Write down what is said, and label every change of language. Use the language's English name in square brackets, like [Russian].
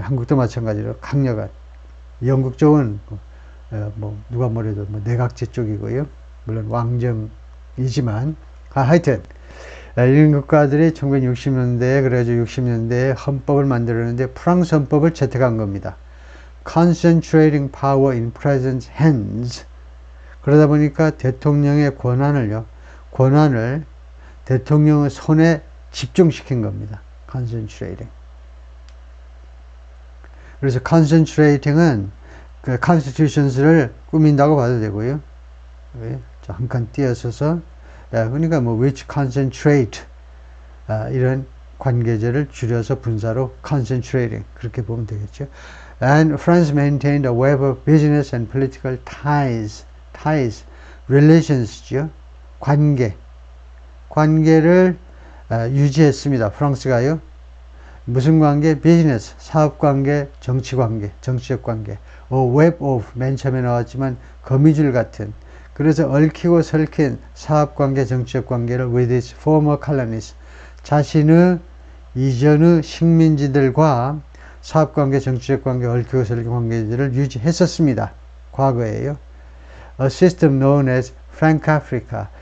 [Korean] 한국도 마찬가지로 강력한. 영국 쪽은 누가 뭐래도 내각제 쪽이고요. 물론 왕정이지만 하여튼 이런 국가들이 1960년대에 그래가지고 60년대에 헌법을 만들었는데 프랑스 헌법을 채택한 겁니다. [English] Concentrating power in president's hands. [Korean] 그러다 보니까 대통령의 권한을 대통령의 손에 집중시킨 겁니다. Concentrating. 그래서 concentrating은 그 constitutions를 꾸민다고 봐도 되고요. 한 칸 띄어서서 그러니까 [English] which concentrate [Korean] 이런 관계제를 줄여서 분사로 concentrating 그렇게 보면 되겠죠. [English] And France maintained a web of business and political ties, relations죠. [Korean] 관계를 유지했습니다. 프랑스가요. 무슨 관계? 비즈니스, 사업관계, 정치관계, 정치적 관계. web of, 맨 처음에 나왔지만 거미줄 같은. 그래서 얽히고 설킨 사업관계, 정치적 관계를 [English] with its former colonies, [Korean] 자신의 이전의 식민지들과 사업관계, 정치적 관계, 얽히고 설킨 관계들을 유지했었습니다. 과거에요. [English] A system known as Frank Africa.